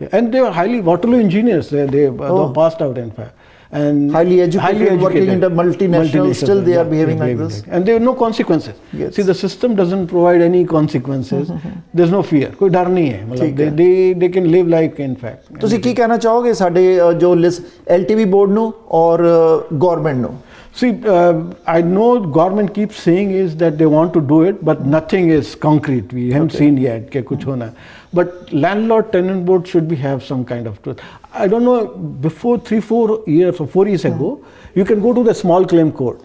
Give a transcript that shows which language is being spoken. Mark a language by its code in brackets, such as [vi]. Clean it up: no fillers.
[en] And they were highly Waterloo engineers. They passed out in fact. and highly educated, working in the multinational, still they are behaving like this. And there are no consequences. Yes. See, the system doesn't provide any consequences. There's no fear. [hi] कोई डर नहीं है. मतलब [en] they can live life in fact. [pa] ਤੁਸੀਂ ਕੀ ਕਹਿਣਾ ਚਾਹੋਗੇ ਸਾਡੇ ਜੋ LTV board ਨੂੰ ਔਰ government ਨੂੰ? [en] See, I know government keeps saying is that they want to do it, but nothing is concrete. We haven't seen yet [hi] कि कुछ होना. [en] But landlord tenant board should be have some kind of truth. I don't know, before 3-4 years or 4 years ago, you can go to the small claim court.